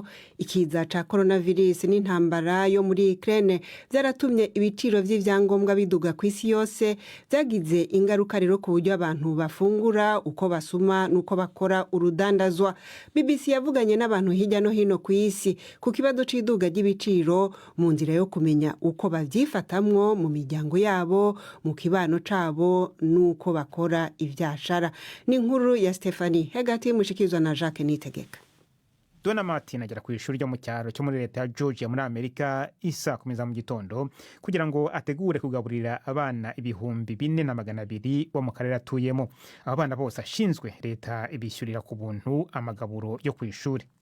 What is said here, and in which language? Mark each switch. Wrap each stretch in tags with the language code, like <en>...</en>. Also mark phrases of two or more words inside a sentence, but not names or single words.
<rn>Ikiza ca coronavirus n'intambara yo muri Ukraine byaratumye ibiciro by'ivyangombwa biduga ku isi yose, byagize ingaruka rero ku buryo abantu bafungura, uko basuma nuko bakora urudandazwa. BBC yavuganye n'abantu hirya no hino ku isi ku kibazo c'iduga ry'ibiciro mu nzira yo kumenya uko bavyifatamwo mu miryango yabo, mu kibano cabo nuko bakora ivyashara. Ni inkuru ya Stephanie Hagati kizwa na Jacques Nitegeka.</rn> <rw>Dona Martin agera ku ishuri ryo mu cyaro cyo muri leta ya Georgia muri Amerika isa kumeza mu gitondo kugira ngo ategure kugaburira abana 4,200 bo mu karere atuyemo. Abana bose ashinzwe leta ibishyurira ku buntu amagaburo yo ku ishuri.</rw>